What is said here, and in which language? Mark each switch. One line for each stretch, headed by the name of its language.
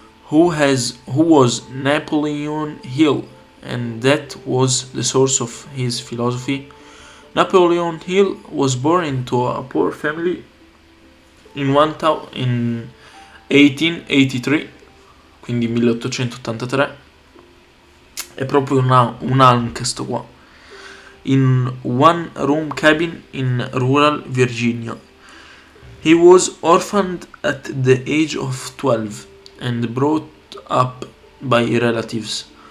English: Who was Napoleon Hill, and that was the source of his philosophy. Napoleon Hill was born into a poor family in 1883,
Italian: quindi 1883. È proprio un hunk sto qua.
English: In one room cabin in rural Virginia. He was orphaned at the age of 12 and brought up by relatives.